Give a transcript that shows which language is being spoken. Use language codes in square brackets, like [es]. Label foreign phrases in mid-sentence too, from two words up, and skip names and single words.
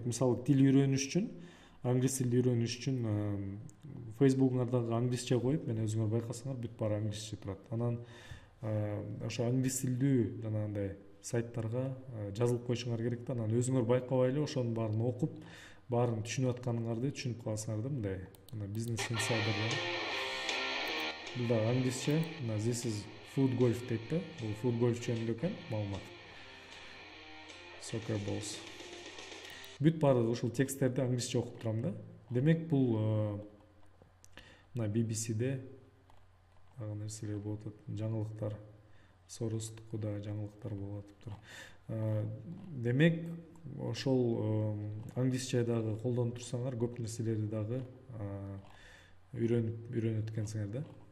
[ky] Мисалы тил үйрөнүш үчүн, англис тилди үйрөнүш үчүн Facebook'уңардагы англисче коюп, мен өзүңөр байкасаңар бүт баары англисче турат. Анан ошо англис тилдүү жанагындай сайттарга жазылып коюшуңар керек да. Анан өзүңөр байкабай эле ошонун баарын окуп, баарын түшүнүп атканыңарды түшүнүп каласыңар да. Мындай бизнес инсайдер. Бул да англисче. [en] This is food golf [ky] дейт да. Бул [en] food golf [ky] жөнүндө экен маалымат. [en] Soccer balls. [ky] Бүт баары ушул тексттерди англисче окуп турам да. Демек бул мына BBC-де дагы нерселер болуп атат. Жаңылыктар, Sorost'та жаңылыктар болуп атыптыр. Демек ошол англисче дагы колдонуп турсаңар, көп нерселерди дагы үйрөнөт экенсиңер да.